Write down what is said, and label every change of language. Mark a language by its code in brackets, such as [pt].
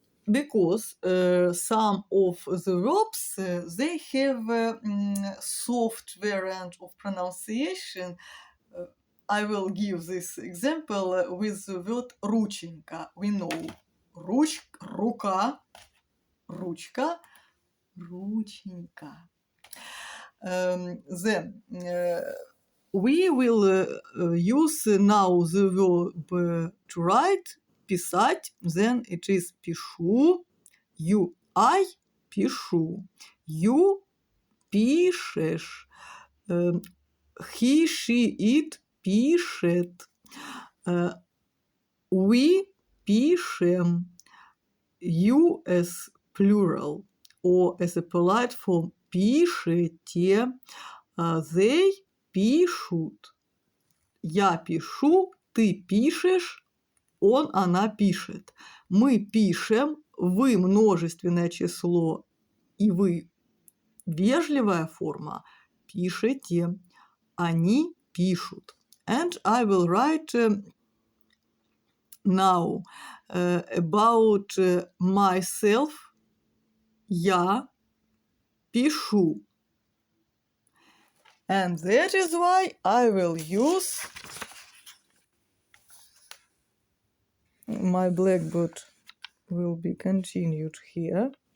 [en] Because some of the verbs, they have soft variant of pronunciation. I will give this example with the word рученька. We know [ru] рука, ручка, рученька. [en] Then we will use now the verb to write, [ru] писать, [en] then it is [ru] пишу, [en] you, I пишу, you [ru] пишешь, [en] he, she, it [ru] пишет, [en] we [ru] пишем, [en] you as plural, or as a polite form, [ru] пишете, [en] they [ru] пишут, я пишу, ты пишешь, он, она пишет. Мы пишем, вы множественное число и вы вежливая форма, пишете, они пишут. [en] And I will write now about myself. [ru] Я пишу. [en] And that is why I will use my blackboard will be continued here.